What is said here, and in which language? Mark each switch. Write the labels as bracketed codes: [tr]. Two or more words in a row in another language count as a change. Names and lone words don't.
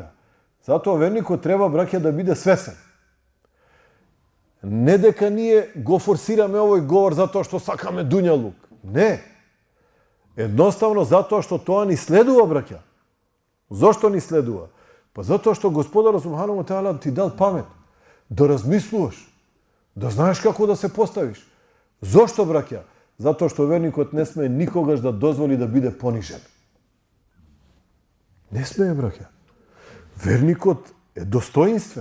[mk] Затоа верникот треба, браќа, да биде свесен. Не дека ние го форсираме овој говор затоа што сакаме дуњалук. Не. Едноставно затоа што тоа ни следува, браќа. Зошто ни следува? Па затоа што Господарот [ar] سبحانه وتعالى [mk] ти дал памет, да размислуваш, да знаеш како да се поставиш. Зошто, браќа? Затоа што верникот не смее никогаш да дозволи да биде понижен. Не смее, браќа. Верникот е достоинствен.